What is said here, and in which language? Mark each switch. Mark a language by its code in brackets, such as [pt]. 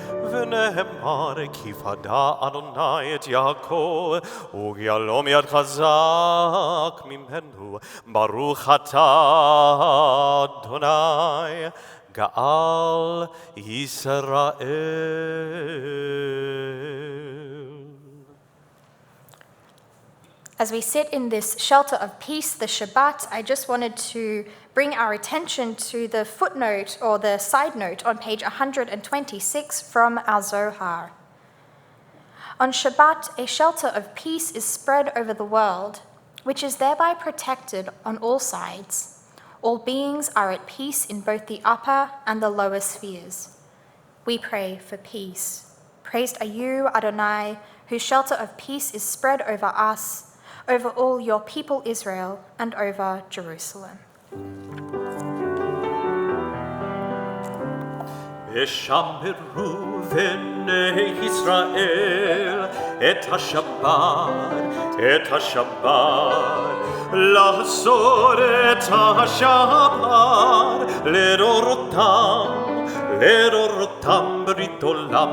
[he] ונאמר כי פדה אדוני את יעקב, וגיהלום יד חזק ממנו, ברוך אתה אדוני גאל ישראל. [en] As we sit in this shelter of peace, the Shabbat, I just wanted to bring our attention to the footnote or the side note on page 126 from our Zohar. On Shabbat, a shelter of peace is spread over the world, which is thereby protected on all sides. All beings are at peace in both the upper and the lower spheres. We pray for peace. Praised are you, Adonai, whose shelter of peace is spread over us, over all your people Israel, and over Jerusalem. [he] ושמרו בני ישראל את השבת, לעשות את השבת לדורותם ברית עולם.